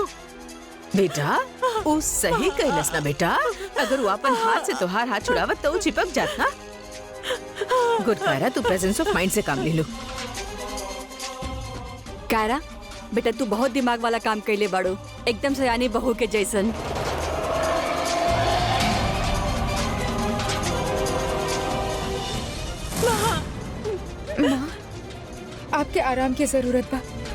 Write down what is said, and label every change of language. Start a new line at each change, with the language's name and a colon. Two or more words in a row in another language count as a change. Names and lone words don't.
Bhojpuri: बेटा, वो सही कहलस ना बेटा। अगर वो अपन हाथ से तोहार हाथ छुड़ावत तो वो चिपक जात ना। गुड कायरा, तू
English: presence of mind
Bhojpuri: से काम ले लो। कायरा, बेटा तू बहुत दिमाग वाला काम कैले बाड़ू, एकदम सयानी बहू के जैसन। माँ, आपके आराम की जरूरत बा।